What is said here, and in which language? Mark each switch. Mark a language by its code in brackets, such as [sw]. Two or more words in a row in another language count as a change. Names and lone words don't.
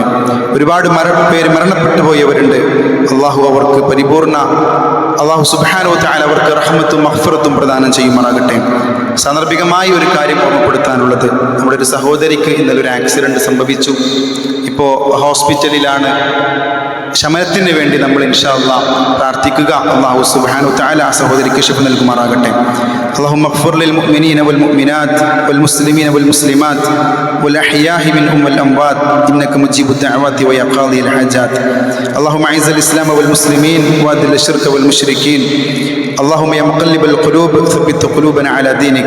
[ml] ഒരുപാട് പേര് മരണപ്പെട്ടു പോയവരുണ്ട്, അല്ലാഹു അവർക്ക് പരിപൂർണ, അല്ലാഹു [ar] سبحانه وتعالى [ml] അവർക്ക് റഹ്മത്തും മഗ്ഫിറത്തും പ്രദാനം ചെയ്യുമാറാകട്ടെ. സാന്ദർഭികമായി ഒരു കാര്യം ഓർമ്മപ്പെടുത്താനുള്ളത്, നമ്മുടെ ഒരു സഹോദരിക്ക് ഇന്നലെ ഒരു ആക്സിഡന്റ് സംഭവിച്ചു. ഇപ്പോൾ ഹോസ്പിറ്റലിലാണ്. ശമനത്തിന് വേണ്ടി നമ്മൾ [ar] إن شاء الله [ml] പ്രാർത്ഥിക്കുക. അല്ലാഹു [ar] سبحانه وتعالى [ml] സഹോദരിക്ക് ശിഫ നൽകുമാറാകട്ടെ. [ar] اللهم اغفر للمؤمنين والمؤمنات والمسلمين والمسلمات والأحياء منهم والأموات إنك مجيب الدعوات ويا قاضي الحاجات. اللهم أعز الإسلام والمسلمين وأذل الشرك والمشركين. اللهم يا مقلب القلوب ثبت قلوبنا على دينك.